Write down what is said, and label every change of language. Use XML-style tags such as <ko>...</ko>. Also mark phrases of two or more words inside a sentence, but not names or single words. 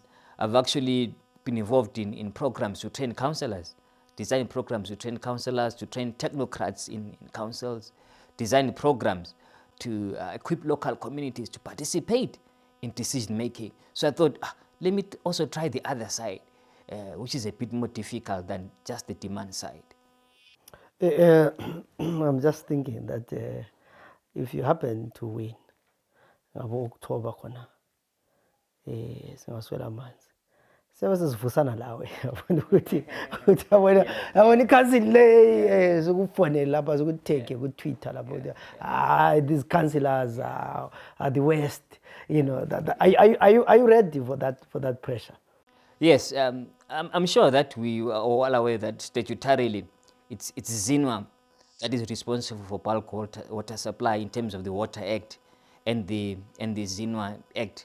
<en>I've actually been involved in programs to train councillors, design programs to train councillors, to train technocrats in councils, design programs to equip local communities to participate in decision making. So I thought, let me also try the other side, which is a bit more difficult than just the demand side. I'm just thinking that if you happen to win, October</en> <nd>khona, singaswela amanzi. Sebesivusana lawe yabona ukuthi yabona ikhansili le sokufonela lapha sokuteke ku Twitter lapho</nd> <en>these councillors are the worst, you know. Are you ready for that pressure? Yes, I'm sure that we are all aware that statutorily it's ZINWA that is responsible for bulk water supply in terms of the Water Act and the ZINWA Act.</en>